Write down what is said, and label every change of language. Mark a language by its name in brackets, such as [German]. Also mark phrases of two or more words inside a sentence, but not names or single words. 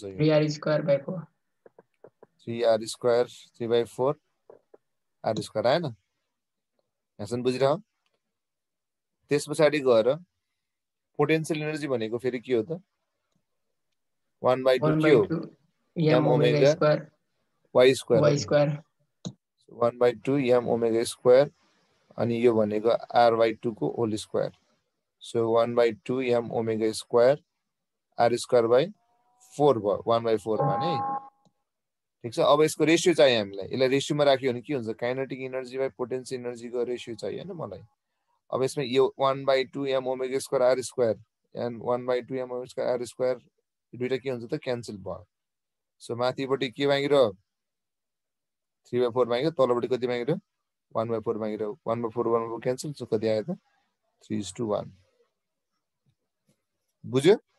[English] 3r square by 4 3r square 3/4 r square [Nepali] आएन यहाँसम्म बुझिरह त्यस पछाडि गएर [English] potential energy [Nepali] भनेको फेरि के हो त 1/2 के हो [English] m omega square y square 1/2 m omega square [Nepali] अनि यो भनेको r/2 को [English] whole square so 1/2 m omega square r square by 4 [Nepali] भयो 1/4 भने ठीक छ अब यसको रेशियो चाहियो हामीलाई यसलाई रेशियोमा राख्यो भने के हुन्छ [English] kinetic energy by potential energyको ratio [Nepali] चाहियो हैन मलाई अब यसमा यो [English] 1/2 m omega square r square and 1/2 m omega square r square [Nepali] दुईटा के हुन्छ त क्यान्सल भयो सो माथिपट्टि के मागिरो 3/4 मागिरो तलपट्टि कति मागिरो 1/4 मागिरो 1/4 क्यान्सल सो कति आयो त 3:1 बुझ्यो